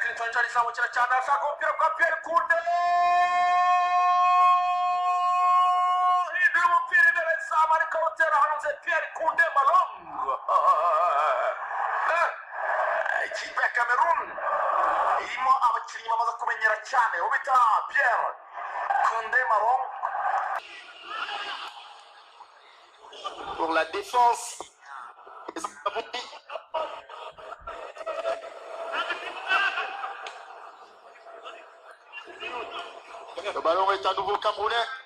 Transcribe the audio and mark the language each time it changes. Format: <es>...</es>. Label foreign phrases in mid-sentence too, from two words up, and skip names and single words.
<rw>Clinton John izamukira cyane ashaka umupira kwa Pierre Kunde, hindura umupira imbere y'izamu ariko awutera hanze. Pierre Kunde Malong, ikipe ya Cameroon irimo abakinnyi bamaze kumenyera cyane ubita Pierre Kunde Malong.</rw> <fr>Pour la défense, le ballon est à nouveau camerounais.</fr>